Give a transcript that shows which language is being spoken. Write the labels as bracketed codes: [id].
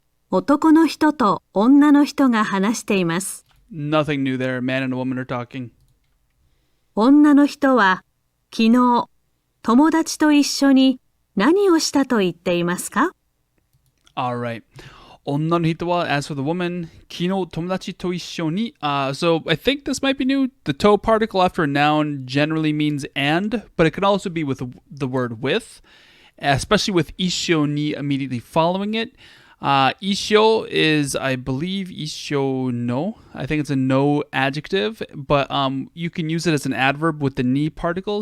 [ja] 男の人と女の人が話しています。 [en] Nothing new there. A man and a woman are talking. [ja] 女の人は昨日友達と一緒に何をしたと言っていますか？ [en] Alright. [ja] 女の人は, [en] as for the woman, [ja] 昨日友達と一緒に. [en] So I think this might be new. The to particle after a noun generally means and, but it can also be with the word with, especially with 一緒に immediately following it. 一緒 is, I believe, 一緒 no. I think it's a no adjective, but you can use it as an adverb with the ni particle.